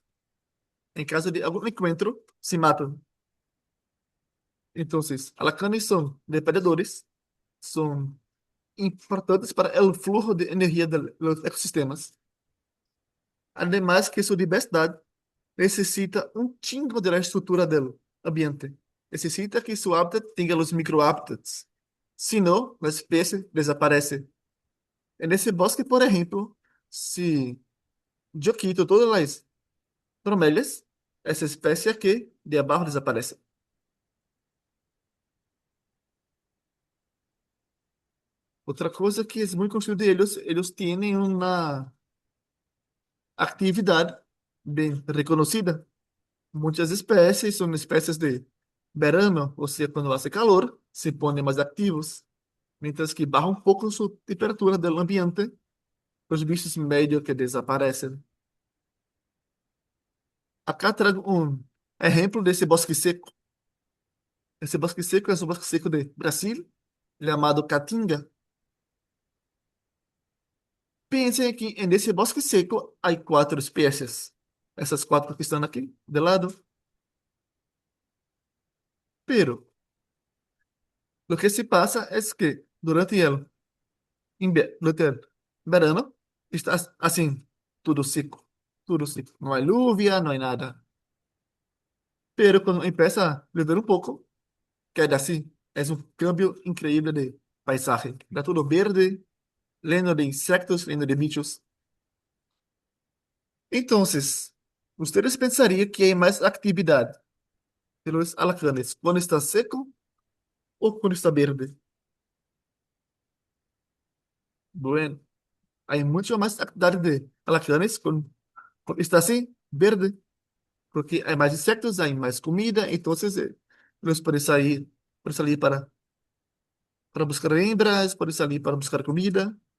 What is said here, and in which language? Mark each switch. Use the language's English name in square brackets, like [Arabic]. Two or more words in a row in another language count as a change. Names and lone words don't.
[Portuguese] Em caso de algum encontro, se matam. Então, alacranes são depredadores, são importantes para o flujo de energia dos ecossistemas. Además que sua diversidade necessita um [Spanish] chingo de la [Portuguese] estrutura do ambiente. Necessita que seu hábitat tenha os microhábitats. Senão, a espécie desaparece. Nesse bosque, por exemplo, se eu quito todas as bromélias, essa espécie aqui de abaixo desaparece. Outra coisa que é muito conhecido deles, eles têm uma atividade bem reconhecida. Muitas espécies são espécies de verano, ou seja, quando [Spanish] hace calor, [Portuguese] se põem mais ativos, [Spanish] mientras que [Portuguese] baja um pouco sua temperatura do ambiente, os bichos meio que desaparecem. Acá trago um exemplo desse bosque seco. Esse bosque seco é o bosque seco de Brasil, chamado Caatinga. Pensem que nesse bosque seco há quatro espécies. Essas quatro que estão aqui de lado. [Spanish] Pero lo que se pasa es que durante el verano [Portuguese] está assim, tudo seco, tudo seco. Não há lluvia, não há nada. Pero quando [Spanish] empieza a llover [Portuguese] um pouco, queda assim. É um cambio incrível de paisaje. Está tudo verde, [Spanish] lleno de insectos, lleno de bichos. [Portuguese] Então, vocês pensariam que há mais atividade [Spanish] de los alacranes [Portuguese] quando está seco ou quando está verde? [Spanish] Bueno, hay mucho más actividad de alacranes con [Portuguese] está así, [Spanish] verde, porque hay más insectos, hay más comida, entonces los pueden salir para buscar hembras, pueden salir para buscar comida.